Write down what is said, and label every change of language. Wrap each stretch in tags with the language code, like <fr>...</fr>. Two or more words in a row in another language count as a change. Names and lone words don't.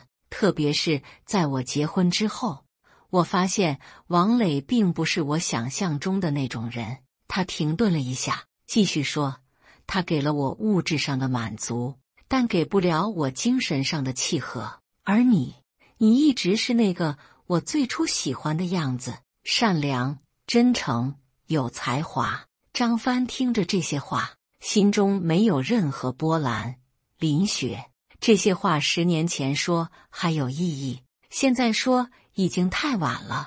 <zh>特別是在我結婚之後，我發現王磊並不是我想象中的那種人。” 他停頓了一下，繼續說：“他給了我物質上的滿足，但給不了我精神上的契合。而你一直是那個我最初喜歡的樣子。善良、真誠、有才華。” 張帆聽着這些話，心中沒有任何波瀾。林雪，這些話10年前說還有意義，現在說已經太晚了。</zh>